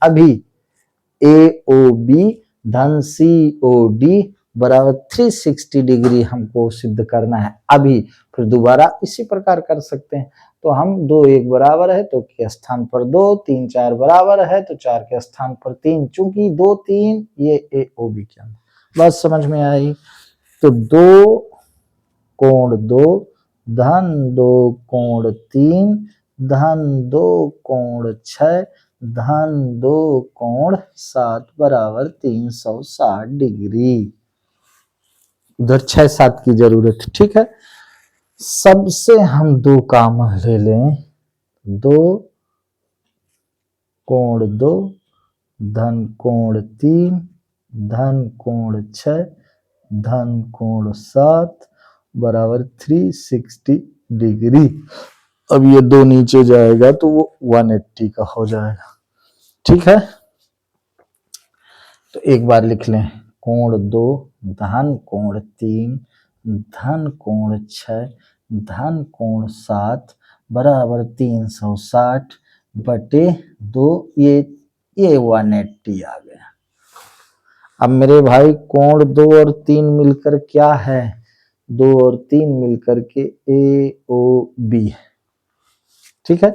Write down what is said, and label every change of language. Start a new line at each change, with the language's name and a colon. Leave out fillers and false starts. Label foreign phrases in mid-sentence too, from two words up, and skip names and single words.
Hindi: अभी AOB धन COD बराबर 360 डिग्री हमको सिद्ध करना है अभी। फिर दोबारा इसी प्रकार कर सकते हैं, तो हम 2 1 बराबर है तो के स्थान पर 2, 3 4 बराबर है तो 4 के स्थान पर 3, चूंकि 2 3 ये AOB के अंदर। बस समझ में आई। तो 2 कोण 2 धन 2 कोण 3 धन 2 कोण 6 धन 2 कोण 7 बराबर 360 डिग्री। उधर 6 7 की जरूरत, ठीक है। सबसे हम 2 कॉमन ले लें, 2 कोण 2 धन कोण 3 धन कोण 6 धन कोण 7 बराबर 360 डिग्री। अब ये 2 नीचे जाएगा तो वो 180 का हो जाएगा, ठीक है। तो एक बार लिख लें, कोण 2 धन कोण 3 धन कोण 6 धन कोण 7 बराबर 360 बटे 2, ये 180 आ गया। अब मेरे भाई कोण 2 और 3 मिलकर क्या है, 2 और 3 मिलकर के AOB, ठीक है।